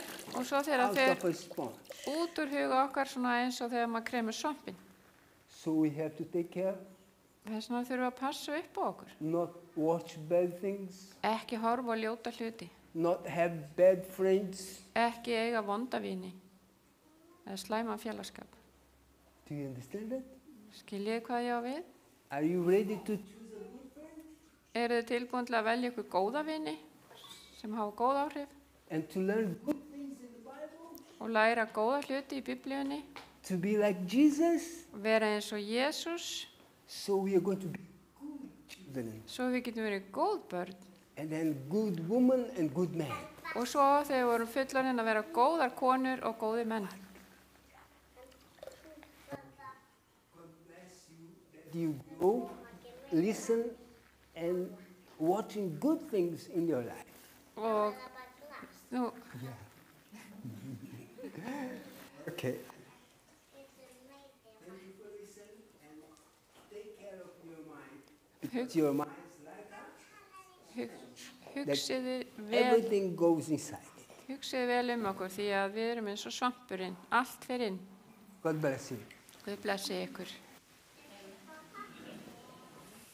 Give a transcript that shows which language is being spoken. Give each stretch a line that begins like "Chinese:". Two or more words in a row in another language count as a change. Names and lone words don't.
Icelandic: Og svo þegar
English: out
Icelandic: það fer
English: of a sponge.
Icelandic: út úr huga okkar svona eins og þegar maður kremur svampinn.
English: So we have to take care,
Icelandic: Þess vegna þurfum við að passa upp á okkur.
English: not watch bad things,
Icelandic: Ekki horfa á ljóta hluti.
English: not have bad friends.
Icelandic: Ekki eiga vonda vini. Eða slæma félagskap.
English: Do you understand that?
Icelandic: Skiljið hvað ég á við?
English: Are you ready to choose a good friend?
Icelandic: Eru þið tilbúin til að velja ykkur góða vini sem hafa góð áhrif
English: And to learn good things in the Bible?
Icelandic: og læra góða hluti í Biblíunni,
English: To be like Jesus?
Icelandic: vera eins og Jesús,
English: So we are going to be good children.
Icelandic: svo við getum verið góð börn.
English: And then good woman and good man.
Icelandic: Og svo þegar við vorum fullorðin að vera góðar konur og góðir menn.
English: That you go, listen, and watching good things in your life.
Icelandic: Og nú,
English: Okay.
Icelandic: hug,
English: Your mind is like that.
Icelandic: hugsiði
English: Everything goes inside it.
Icelandic: Hugsið vel okkur því að við erum eins og svampurinn, allt fer inn.
English: God bless you.
Icelandic: Guð blessi ykkur.